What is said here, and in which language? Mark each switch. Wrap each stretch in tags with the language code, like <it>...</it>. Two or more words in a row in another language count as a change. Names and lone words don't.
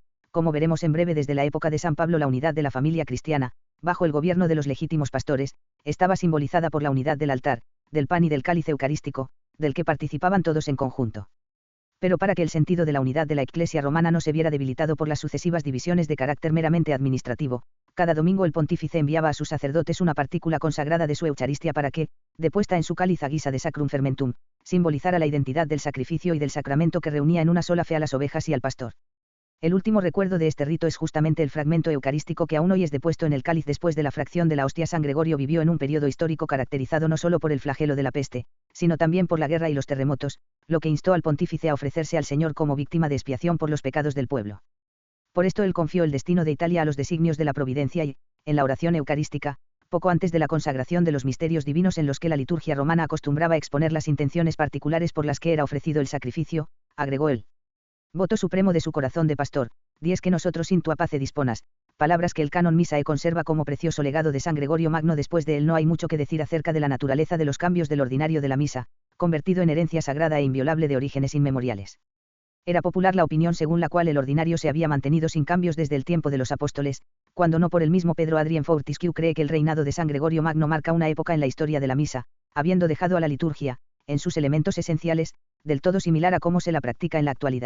<es>Como veremos en breve, desde la época de San Pablo la unidad de la familia cristiana, bajo el gobierno de los legítimos pastores, estaba simbolizada por la unidad del altar, del pan y del cáliz eucarístico, del que participaban todos en conjunto. Pero para que el sentido de la unidad de la Iglesia romana no se viera debilitado por las sucesivas divisiones de carácter meramente administrativo, cada domingo el pontífice enviaba a sus sacerdotes una partícula consagrada de su Eucharistia para que, depuesta en su cáliz a guisa de</es> <la>sacrum fermentum,</la> <es>simbolizara la identidad del sacrificio y del sacramento que reunía en una sola fe a las ovejas y al pastor. El último recuerdo de este rito es justamente el fragmento eucarístico que aún hoy es depuesto en el cáliz después de la fracción de la hostia. San Gregorio vivió en un periodo histórico caracterizado no solo por el flagelo de la peste, sino también por la guerra y los terremotos, lo que instó al pontífice a ofrecerse al Señor como víctima de expiación por los pecados del pueblo. Por esto él confió el destino de Italia a los designios de la providencia y, en la oración eucarística, poco antes de la consagración de los misterios divinos en los que la liturgia romana acostumbraba a exponer las intenciones particulares por las que era ofrecido el sacrificio, agregó él: voto supremo de su corazón de pastor,</es> <la>dies que nosotros in tua pace disponas,</la> <es>palabras que el canon Misae conserva como precioso legado de San Gregorio Magno. Después de él no hay mucho que decir acerca de la naturaleza de los cambios del ordinario de la misa, convertido en herencia sagrada e inviolable de orígenes inmemoriales. Era popular la opinión según la cual el ordinario se había mantenido sin cambios desde el tiempo de los apóstoles, cuando no por el mismo Pedro Adrien Fortescue cree que el reinado de San Gregorio Magno marca una época en la historia de la misa, habiendo dejado a la liturgia, en sus elementos esenciales, del todo similar a cómo se la practica en la actualidad.</es>